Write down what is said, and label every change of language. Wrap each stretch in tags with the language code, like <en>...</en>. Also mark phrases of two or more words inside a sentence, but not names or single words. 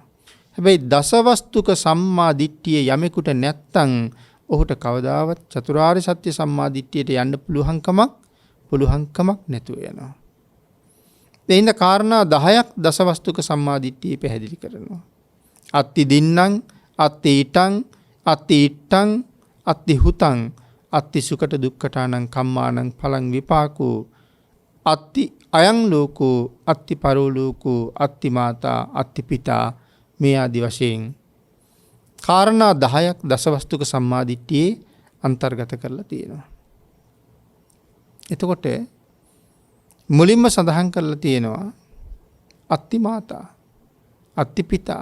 <si>හැබැයි දසවස්තුක සම්මාදිට්ඨිය යමෙකුට නැත්තම් ඔහුට කවදාවත් චතුරාර්ය සත්‍ය සම්මාදිට්ඨියට යන්න පුළුවන්කමක් නැතුව යනවා. එයින්ද කාරණා 10ක් දසවස්තුක සම්මාදිට්ඨිය පැහැදිලි කරනවා.</si> <pi>අත්ති දින්නම්, අත්ති ඊටං, අත්ති ඉට්ටං, අත්ති හුතං, අත්ති සුකට දුක්ඛටානං කම්මානං පලං විපාකෝ, අත්ති අයං ලෝකෝ, අත්ති පරෝලෝකෝ, අත්ති මාතා, අත්ති පිතා,</pi> <si>මේ ආදි වශයෙන් කාරණා 10ක් දසවස්තුක සම්මාදිට්ඨියේ අන්තර්ගත කරලා තියෙනවා. එතකොට මුලින්ම සඳහන් කරලා තියෙනවා</si> <pi>අත්ති මාතා, අත්ති පිතා.</pi>